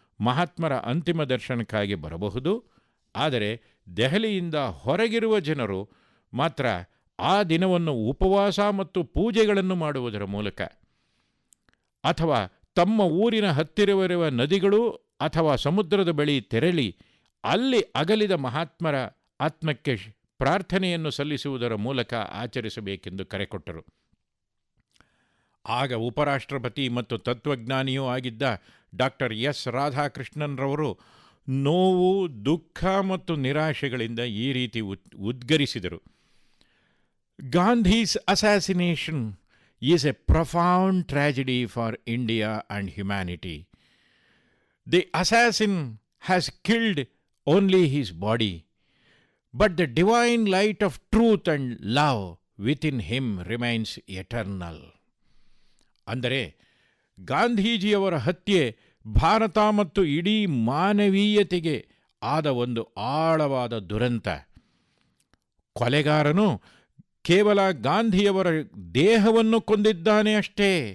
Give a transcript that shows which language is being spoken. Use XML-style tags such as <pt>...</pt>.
<kn>ಮಹಾತ್ಮರ ಅಂತಿಮ ದರ್ಶನಕ್ಕಾಗಿ ಬರಬಹುದು. ಆದರೆ ದೆಹಲಿಯಿಂದ ಹೊರಗಿರುವ ಜನರು ಮಾತ್ರ ಆ ದಿನವನ್ನು ಉಪವಾಸ ಮತ್ತು ಪೂಜೆಗಳನ್ನು ಮಾಡುವುದರ ಮೂಲಕ ಅಥವಾ ತಮ್ಮ ಊರಿನ ಹತ್ತಿರವಿರುವ ನದಿಗಳು ಅಥವಾ ಸಮುದ್ರದ ಬಳಿ ತೆರಳಿ ಅಲ್ಲಿ ಅಗಲಿದ ಮಹಾತ್ಮರ ಆತ್ಮಕ್ಕೆ ಪ್ರಾರ್ಥನೆಯನ್ನು ಸಲ್ಲಿಸುವುದರ ಮೂಲಕ ಆಚರಿಸಬೇಕೆಂದು ಕರೆಕೊಟ್ಟರು. ಆಗ ಉಪರಾಷ್ಟ್ರಪತಿ ಮತ್ತು ತತ್ವಜ್ಞಾನಿಯೂ ಆಗಿದ್ದ ಡಾಕ್ಟರ್ ಎಸ್ ರಾಧಾಕೃಷ್ಣನ್ರವರು ನೋವು, ದುಃಖ ಮತ್ತು ನಿರಾಶೆಗಳಿಂದ ಈ ರೀತಿ ಉದ್ಗರಿಸಿದರು.</kn> <en>Gandhi's assassination is a profound tragedy for India and humanity. The assassin has killed only his body, but the divine light of truth and love within him remains eternal.</en> <kn>ಅಂದರೆ ಗಾಂಧೀಜಿಯವರ ಹತ್ಯೆ ಭಾರತ ಮತ್ತು ಇಡೀ ಮಾನವೀಯತೆಗೆ ಆದ ಒಂದು ಆಳವಾದ ದುರಂತ. ಕೊಲೆಗಾರನು ಕೇವಲ ಗಾಂಧಿಯವರ ದೇಹವನ್ನು ಕೊಂದಿದ್ದಾನೆ ಅಷ್ಟೇ.</kn>